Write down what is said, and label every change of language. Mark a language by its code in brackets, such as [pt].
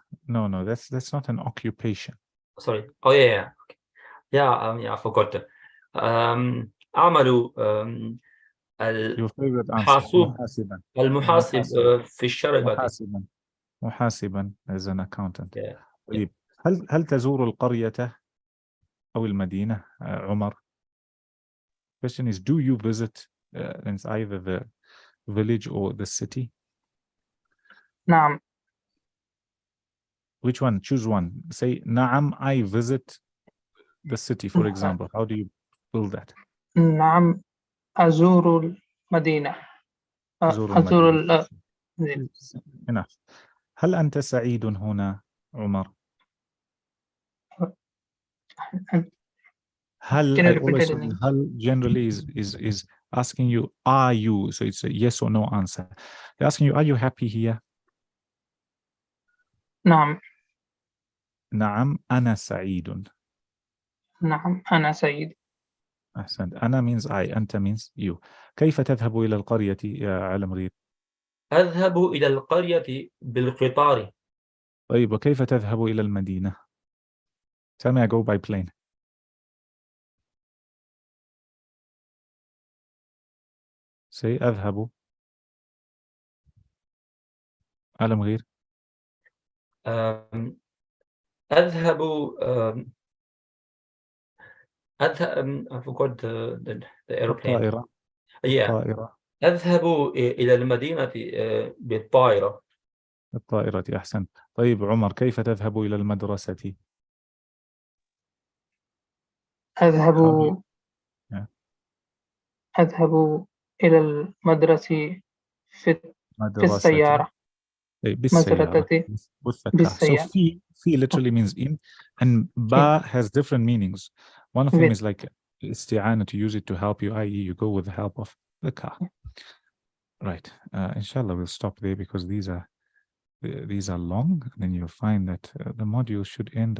[en] No, that's not an occupation. Sorry. Oh yeah. I forgot. [ar] أعمل [en] Your favorite answer. [ar] الحاسوب محاسبا. المحاسب في الشركة. محاسبا. محاسبا [en] as an accountant. Yeah. [ar] طيب هل تزور القرية أو المدينة عمر? [en] Question is, do you visit it's either the village or the city? [ar] نعم. [en] Which one? Choose one. Say [ar] نعم, [en] I visit the city, for example. How do you build that? [ar] نعم أزور المدينة. أزور أزور المدينة. المدينة. [en] Enough. [ar] هل أنت سعيد هنا عمر؟ هل, [en] Can you I repeat always it say in English? [ar] هل [en] generally is asking you, are you? So it's a yes or no answer. They're asking you, are you happy here? [ar] نعم. نعم أنا سعيد. نعم أنا سعيد. أحسنت. أنا [en] means I, [ar] أنت [en] means you. [ar] كيف تذهب إلى القرية يا علم غير؟ أذهب إلى القرية بالقطار. طيب وكيف تذهب إلى المدينة؟ [en] Tell me I go by plane. Say [ar] أذهب. علم غير. أذهب [en] I forgot the airplane. [ar] الطائرة. [en] Yeah. [ar] الطائرة. أذهب إلى المدينة بالطائرة. الطائرة. أحسنت. طيب عمر كيف تذهب إلى المدرسة؟ أذهب [en] Yeah. [ar] أذهب إلى المدرسة في السيارة. بالسيارة. [en] So [ar] بالسيارة. [en] في literally means in, and ba has different meanings. One of them is like استعانة, to use it to help you, i.e. you go with the help of the car. Right. Inshallah we'll stop there because these are long, and then you'll find that the module should end.